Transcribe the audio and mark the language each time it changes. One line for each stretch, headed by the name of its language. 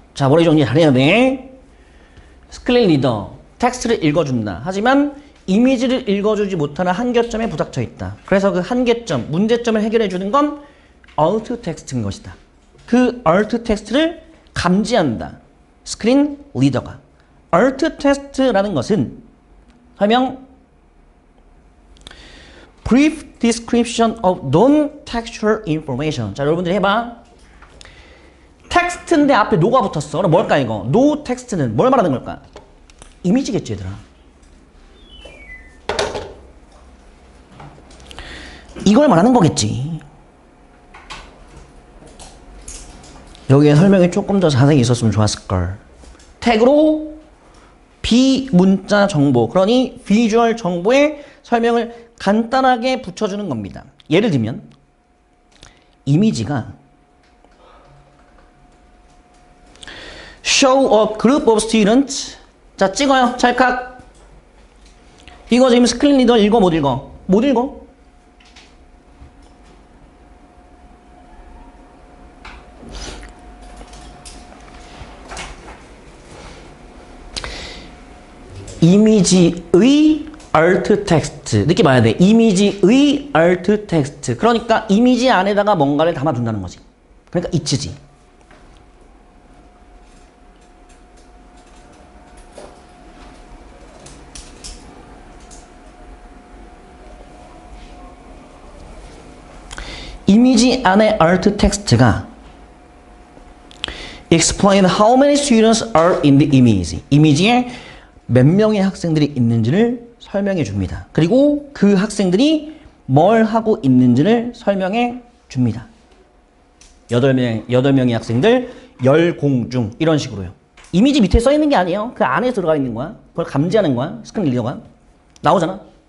Korean: 자, 머리 정리 잘해야 돼. 스크린 리더, 텍스트를 읽어준다. 하지만 이미지를 읽어주지 못하는 한계점에 부닥쳐 있다. 그래서 그 한계점, 문제점을 해결해주는 건 Alt 텍스트인 것이다. 그 Alt 텍스트를 감지한다. 스크린 리더가. Alt 텍스트라는 것은 설명
English: Brief description of non-textual information.
Korean: 자, 여러분들이 해봐. 텍스트인데 앞에 no가 붙었어. 그럼 뭘까 이거? no 텍스트는 뭘 말하는 걸까? 이미지겠지, 얘들아. 이걸 말하는 거겠지. 여기에 설명이 조금 더 자세히 있었으면 좋았을걸. 태그로 비문자 정보, 그러니 비주얼 정보의 설명을 간단하게 붙여주는 겁니다. 예를 들면 이미지가
English: Show a group of students.
Korean: 자, 찍어요. 찰칵. 이거 지금 스크린 리더 읽어, 못 읽어? 못 읽어. 이미지의 Alt 텍스트. 느낌 봐야 돼. 이미지의 Alt 텍스트. 그러니까 이미지 안에다가 뭔가를 담아둔다는 거지. 그러니까 it지. 이미지 안에 Alt 텍스트가
English: explain how many students are in the image.
Korean: 이미지에 몇 명의 학생들이 있는지를 설명해 줍니다. 그리고 그 학생들이 뭘 하고 있는지를 설명해 줍니다. 8명의 학생들 10중 이런 식으로요. 이미지 밑에 써 있는 게 아니에요. 그 안에 들어가 있는 거야. 그걸 감지하는 거야. 스크린 리더가. 나오잖아.